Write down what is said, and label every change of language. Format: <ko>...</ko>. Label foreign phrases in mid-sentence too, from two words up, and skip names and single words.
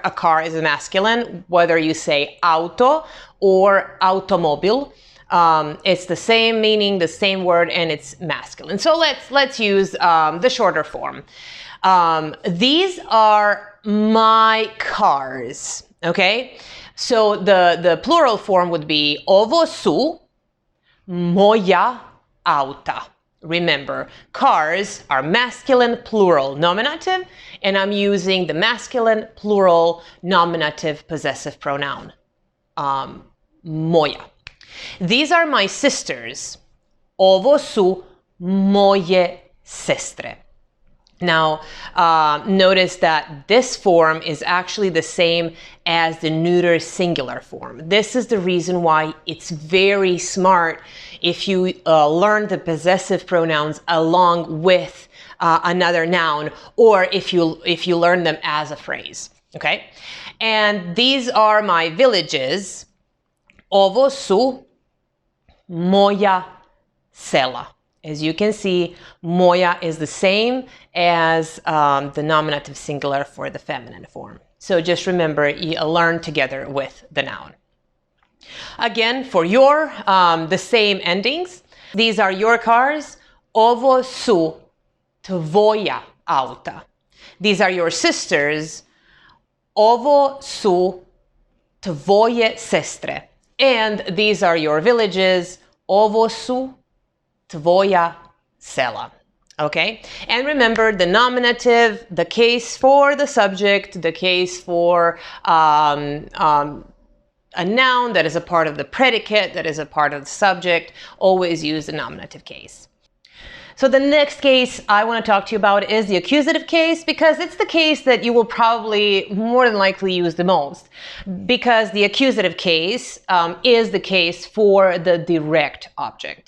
<en>A car is a masculine, whether you say auto or automobil. It's the same meaning, the same word, and it's masculine. So let's use the shorter form. These are my cars, okay? So the plural form would be</en> <hr>ovo su moja auta.</hr> <en>Remember, cars are masculine plural nominative, and I'm using the masculine plural nominative possessive pronoun, moja. These are my sisters.</en> <hr>Ovo su moje sestre.</hr> <en>Now, notice that this form is actually the same as the neuter singular form. This is the reason why it's very smart if you learn the possessive pronouns along with another noun, or if you learn them as a phrase. Okay? And these are my villages.</en> <hr>Ovo su moja sela.</hr> <en>As you can see, moja is the same as the nominative singular for the feminine form. So just remember, you learn together with the noun. Again, for your, the same endings. These are your cars.</en> <hr>Ovo su tvoja auta.</hr> <en>These are your sisters.</en> <hr>Ovo su tvoje sestre.</hr> <en>And these are your villages.</en> <hr>Ovo su tvoja sela.</hr> <en>Okay? And remember the nominative, the case for the subject, the case for a noun that is a part of the predicate, that is a part of the subject, always use the nominative case. So the next case I want to talk to you about is the accusative case, because it's the case that you will probably more than likely use the most, because the accusative case is the case for the direct object.</en>